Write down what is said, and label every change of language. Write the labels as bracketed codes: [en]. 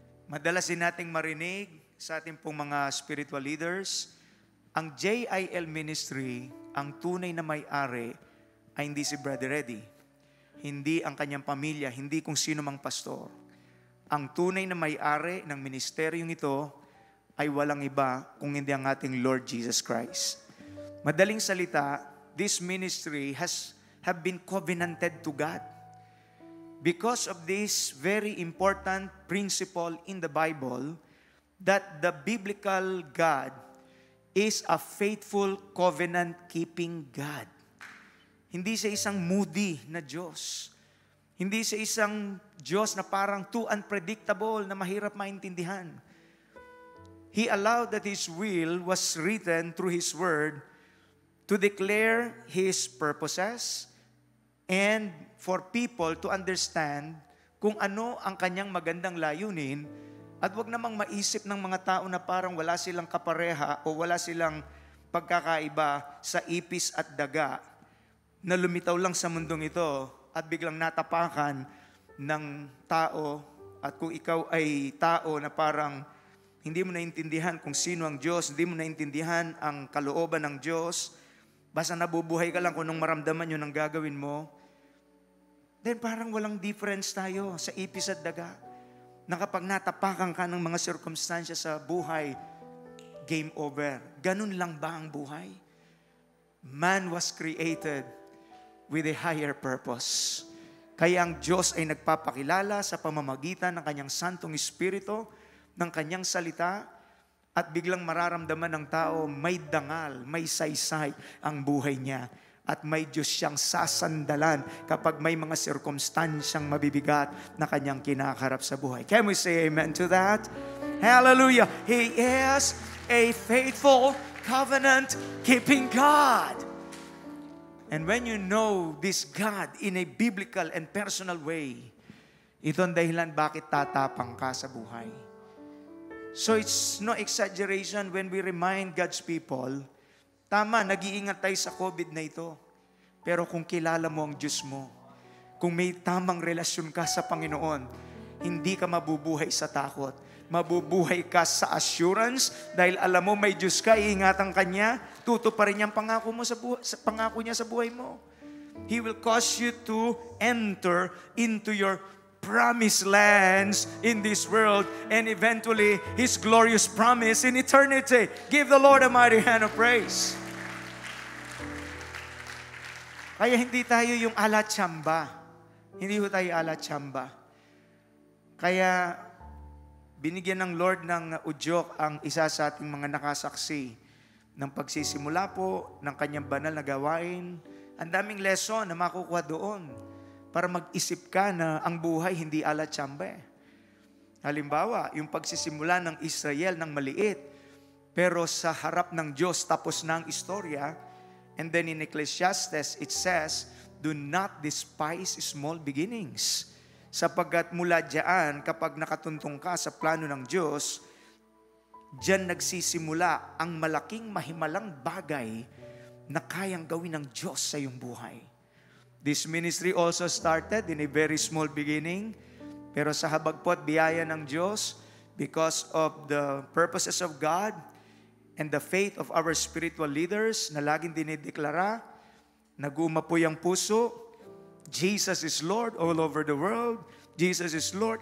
[tl] Madalas din nating marinig sa ating pong mga [en] spiritual leaders, [tl] ang JIL ministry, ang tunay na may-ari ay hindi si Brother Eddie, hindi ang kanyang pamilya, hindi kung sino mang pastor. Ang tunay na may-ari ng ministeryong ito ay walang iba kung hindi ang ating Lord Jesus Christ. Madaling salita, [en] this ministry have been covenanted to God. Because of this very important principle in the Bible, that the biblical God is a faithful covenant-keeping God. [tl] Hindi siya isang moody na Diyos. Hindi siya isang Diyos na parang [en] too unpredictable [tl] na mahirap maintindihan. [en] He allowed that His will was written through His Word to declare His purposes and for people to understand [tl] kung ano ang kanyang magandang layunin at wag namang maisip ng mga tao na parang wala silang kapareha o wala silang pagkakaiba sa ipis at daga na lumitaw lang sa mundong ito at biglang natapakan ng tao at kung ikaw ay tao na parang hindi mo naintindihan kung sino ang Diyos, hindi mo naintindihan ang kalooban ng Diyos, basta nabubuhay ka lang kung anong maramdaman yun ang gagawin mo, then parang walang difference tayo sa ipis at daga. Na kapag natapakan ka ng mga sirkumstansya sa buhay, game over. Ganun lang ba ang buhay? [en] Man was created with a higher purpose. [tl] Kaya ang Diyos ay nagpapakilala sa pamamagitan ng kanyang Santong Espiritu, ng kanyang salita, at biglang mararamdaman ng tao may dangal, may saysay ang buhay niya. At may Diyos siyang sasandalan kapag may mga sirkumstansyang mabibigat na kanyang kinakarap sa buhay. [en] Can we say amen to that? Hallelujah! He is a faithful, covenant-keeping God. And when you know this God in a biblical and personal way, [tl] ito ang dahilan bakit tatapang ka sa buhay. [en] So it's no exaggeration when we remind God's people, [tl] tama, nag-iingat tayo sa COVID na ito. Pero kung kilala mo ang Diyos mo, kung may tamang relasyon ka sa Panginoon, hindi ka mabubuhay sa takot. Mabubuhay ka sa assurance dahil alam mo may Diyos ka, iingatan ka niya, tutuparin niya ang pangako mo pangako niya sa buhay mo. [en] He will cause you to enter into your promised lands in this world and eventually His glorious promise in eternity. Give the Lord a mighty hand of praise. [tl] Kaya hindi tayo yung ala-tsamba. Hindi ho tayo ala-tsamba. Kaya binigyan ng Lord ng udyok ang isa sa ating mga nakasaksi ng pagsisimula po ng kanyang banal na gawain. Ang daming lesson na makukuha doon para mag-isip ka na ang buhay hindi ala-tsamba. Halimbawa, yung pagsisimula ng Israel ng maliit, pero sa harap ng Diyos tapos na ang istorya. [en] And then in Ecclesiastes, it says, do not despise small beginnings. [tl] Sapagkat mula diyan, kapag nakatuntong ka sa plano ng Diyos, diyan nagsisimula ang malaking mahimalang bagay na kayang gawin ng Diyos sa iyong buhay. [en] This ministry also started in a very small beginning, [tl] pero sa habag po at biyaya ng Diyos, [en] because of the purposes of God, and the faith of our spiritual leaders [tl] na laging dinideklara, nag-umapoy ang puso, [en] Jesus is Lord all over the world. Jesus is Lord.